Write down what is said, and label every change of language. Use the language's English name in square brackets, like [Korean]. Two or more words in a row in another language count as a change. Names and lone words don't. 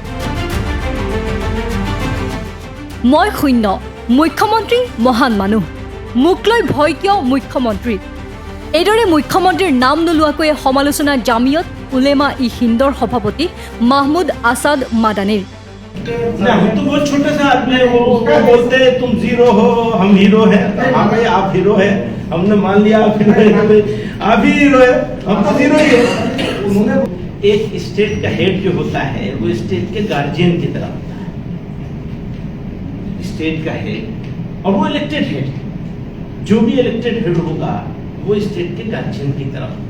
[Assamese] মই শূন্য, মুখ্যমন্ত্ৰী মহান মানুহ, মোক লৈ ভয় কিয় মুখ্যমন্ত্ৰী? এইদৰে মুখ্যমন্ত্ৰীৰ নাম নোলোৱাকৈয়ে সমালোচনা জামিয়ত উলেমা ই হিন্দৰ সভাপতি মাহমুদ আছাদ মাদানীৰ। [Hindi] हम तो बहुत छोटे से आदमी है, वो बोलते हैं तुम जीरो हो हम हीरो है। हाँ भाई आप हीरो है, हमने मान लिया आप हीरो है, आप ही हीरो है, हम तो जीरो ही है। उन्होंने एक स्टेट का हेड जो होता है वो स्टेट के गार्जियन की तरह होता है, स्टेट का हेड, और वो [English] elected head, [Hindi] जो भी [English] elected head [Hindi] होगा वो स्टेट के गार्जियन की तरह होगा।